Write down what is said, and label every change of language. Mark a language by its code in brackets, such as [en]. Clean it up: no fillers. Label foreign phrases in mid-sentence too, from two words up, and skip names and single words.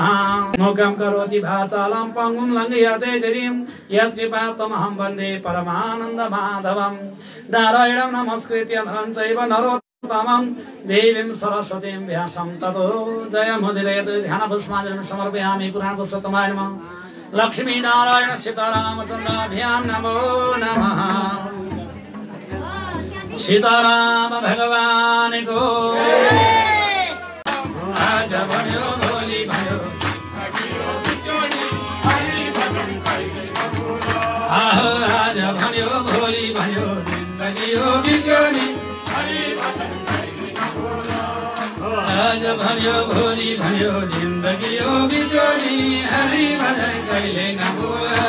[sa] मूकं करोति वाचालं पंगुं लङ्घयते गिरिं यत्कृपातमहं वन्दे परमानन्दमाधवं। नारायणं नमस्कृत्य नरं चैव नरोत्तमं देवीं सरस्वतीं व्यासं ततो जयमुदीरयेत्। ध्यानपुष्पाञ्जलिं समर्पयामि पुराणपुरुषोत्तमाय नमः। लक्ष्मीनारायण सीतारामचन्द्राभ्यां नमो नमः। [ne] सीताराम भगवान को आज भयो भोलि भयो आज भयो भोलि भयो जिन्दगी हो बिजोनी आज भयो भोलि भयो जिन्दगी हो बिजोनी हरि भजन कहिले नभुला।